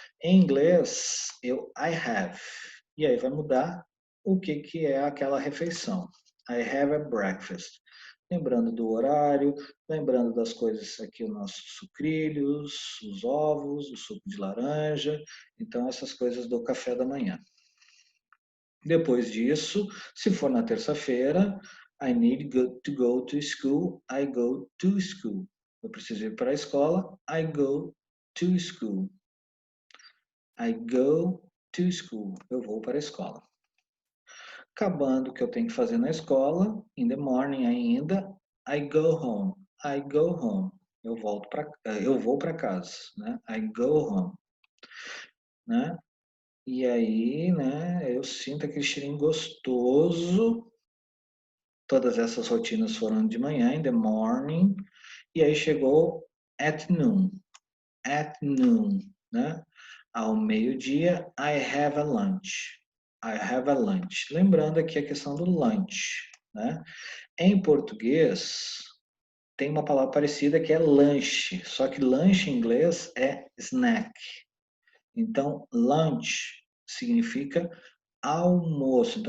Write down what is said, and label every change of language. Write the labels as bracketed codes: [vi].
[pt] Em inglês, [en] I have. [pt] E aí vai mudar o que é aquela refeição. [en] I have a breakfast. [pt] Lembrando do horário, lembrando das coisas aqui, os nossos sucrilhos, os ovos, o suco de laranja. Então, essas coisas do café da manhã. Depois disso, se for na terça-feira, [en] I need to go to school, I go to school. [pt] Eu preciso ir para a escola, [en] I go to school. I go to school. [pt] Eu vou para a escola. Acabando o que eu tenho que fazer na escola, [en] in the morning [pt] ainda, [en] I go home. I go home. [pt] eu vou para casa, né? [en] I go home, [pt] né? E aí, né, eu sinto aquele cheirinho gostoso. Todas essas rotinas foram de manhã, [en] in the morning, [pt] e aí chegou [en] at noon, [pt] né? Ao meio-dia, [en] I have a lunch. I have a lunch. [pt] Lembrando aqui a questão do lunch, né? Em português, tem uma palavra parecida que é lanche, só que lanche em inglês é snack. Então, lunch significa almoço.